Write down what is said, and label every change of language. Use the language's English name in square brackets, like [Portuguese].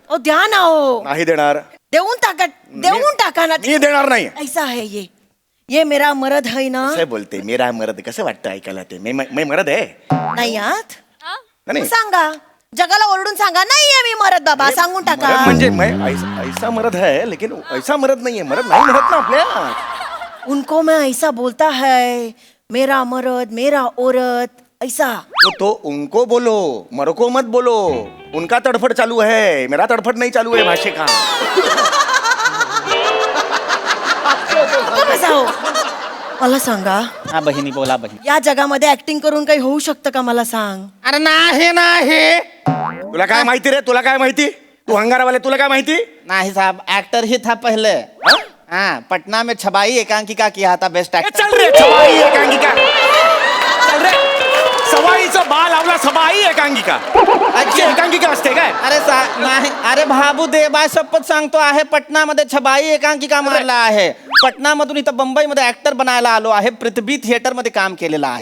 [Marathi] ओ द्या ना. हो नाही देणार. देऊन टाका ना. मी देणार नाही. [Hindi] ऐसा है ये मेरा मरद है ना. [Marathi] कसं बोलते [Hindi] मेरा मरद, [Marathi] कसं वाटतं ऐकायला ते? [Hindi] मैं मरद आहे [Marathi] नाही आत. नाही. सांगा जगाला ओरडून सांगा नाहीये मी मरद बाबा. सांगून टाका. [Hindi] मरद म्हणजे मैं ऐसा मरद है, लेकिन ऐसा मरद नहीं है. [Marathi] मरद नहीं म्हणत ना आपल्या. [Hindi] उनको मैं ऐसा बोलता है, मेरा मरद मेरा औरत ऐसा. तो उनको बोलो, मरो को मत बोलो. उनका तड़फड़ चालू है, मेरा तड़फड़ नहीं चालू है भाषे का. [Marathi] कसा हो? मला सांगा, हा बहिणी बोला बहिणी. या जगामध्ये ऍक्टिंग करून काही होऊ शकतं का? मला सांग. अरे नाही तुला काय माहिती रे? तुला काय माहिती? तू हंगारावाले, तुला काय माहिती? [Hindi] नहीं साहब एक्टर ही था पहले. हाँ पटना में छबाई एकांकिका किया था बेस्ट [Marathi] ए, एक्टर. चल रे सवाई एकांकिका. चल रे सवाईचं बाल लावला, सवाई एकांकिका. अच्छी एकांकिका असते काय? अरे नाही अरे भाबू देवा शपथ सांगतो आहे पटनामध्ये छबाई एकांकिका मारला आहे. पटनामधून इथं मुंबईमध्ये ऍक्टर बनायला आलो आहे. पृथ्वी थिएटर मध्ये काम केलेलं आहे.